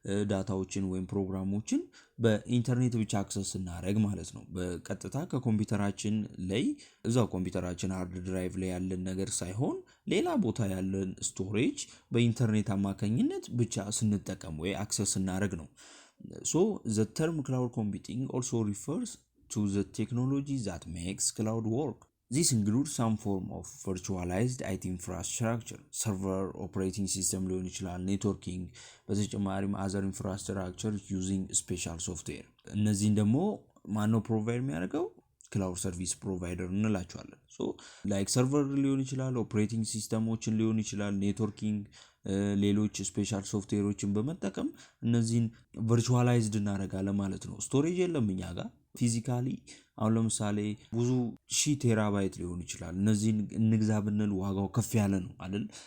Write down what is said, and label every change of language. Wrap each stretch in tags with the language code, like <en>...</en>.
<am>ዳታዎችን ወይም ፕሮግራሞችን በኢንተርኔት ብቻ አክሰስ እናደርግ ማለት ነው። በቀጥታ ከኮምፒውተራችን ላይ እዛው ኮምፒውተራችን ሃርድ ድራይቭ ላይ ያለን ነገር ሳይሆን ሌላ ቦታ ያለን ስቶሬጅ በኢንተርኔት አማካኝነት ብቻ ስንጠቀም ወይ አክሰስ እናደርግ ነው።</am> <en>So the term cloud computing also refers to the technology that makes cloud work. This includes some form of virtualized IT infrastructure, server, operating system</en> <am>ሊሆን ይችላል፣ ኔትወርኪንግ፣ በተጨማሪም</am> <en>other infrastructure using special software።</en> <am>እነዚህን ደግሞ ማነው ፕሮቫይድ የሚያደርገው? ክላውድ ሰርቪስ ፕሮቫይደር እንላቸዋለን። ሶ ላይክ ሰርቨር ሊሆን ይችላል፣ ኦፕሬቲንግ ሲስተሞችን ሊሆን ይችላል፣ ኔትወርኪንግ፣ ሌሎች ስፔሻል ሶፍትዌሮችን በመጠቀም እነዚህን ቨርቹዋላይዝድ እናደርጋለን ማለት ነው። ስቶሬጅ የለም እኛ ጋር ፊዚካሊ። አሁን ለምሳሌ ብዙ ሺህ ቴራባይት ሊሆን ይችላል። እነዚህን እንግዛ ብንል ዋጋው ከፍ ያለ ነው አይደል?</am>